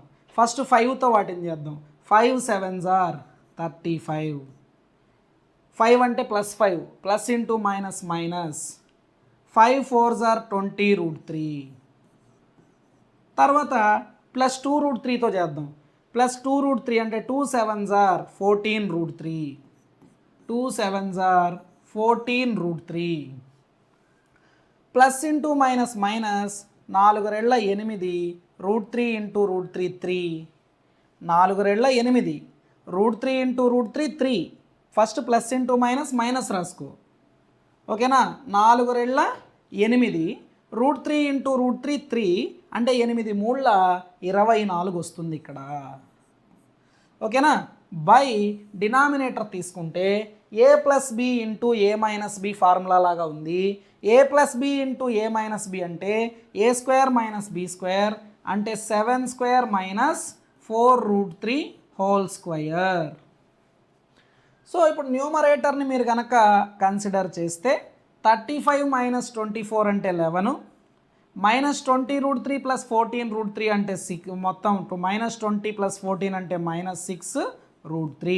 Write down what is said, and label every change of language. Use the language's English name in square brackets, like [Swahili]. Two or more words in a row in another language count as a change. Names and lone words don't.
[Telugu] ఫస్ట్ 5తో వాటిని చేద్దాం. 5 [English] 7s are 35. [Telugu] 5 అంటే +5, [English] plus into minus minus. 5 4s are 20√3. [Telugu] తర్వాత +2√3తో చేద్దాం. [English] +2√3 ante 2 7s are 14√3. 2 7s are 14√3. plus into minus minus, [Telugu] 4 రెళ్ళ 8, √3 × √3 3. 4 రెళ్ళ 8, √3 × √3 3. ఫస్ట్ [English] plus into minus minus [Telugu] రాసుకో. ఓకేనా? 4 రెళ్ళ 8, √3 × √3 3 అంటే 8 3ల 24 వస్తుంది ఇక్కడ. ఓకేనా? [English] by denominator [Telugu] తీసుకుంటే a + b × a - b ఫార్ములా లాగా ఉంది. a + b × a - b అంటే a² - b² అంటే 7² - 4√3². సో ఇప్పుడు న్యూమరేటర్ని మీరు కనుక కన్సిడర్ చేస్తే 35 - 24 అంటే 11, -20√3 + 14√3 అంటే 6, మొత్తం -20 + 14 అంటే -6√3.